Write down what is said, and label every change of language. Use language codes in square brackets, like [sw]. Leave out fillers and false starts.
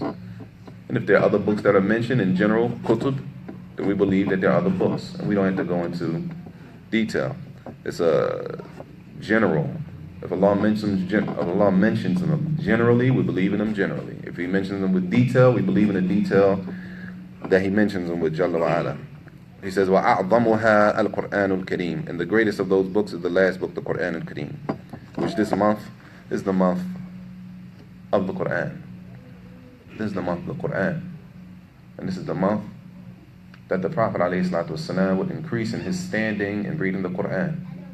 [en] And if there are other books that are mentioned in general, kutub, then we believe that there are other books, and we don't have to go into detail. It's a general. If Allah mentions them generally, we believe in them generally. If He mentions them with detail, we believe in the detail that He mentions them with Jalla wa Ala. He says, [ar] وَأَعْظَمُهَا الْقُرْآنُ الْكَرِيمُ. [en] And the greatest of those books is the last book, the Quran al-Kareem, which this month is the month of the Quran. This is the month of the Quran. And this is the month that the Prophet ﷺ would increase in his standing in reading the Quran.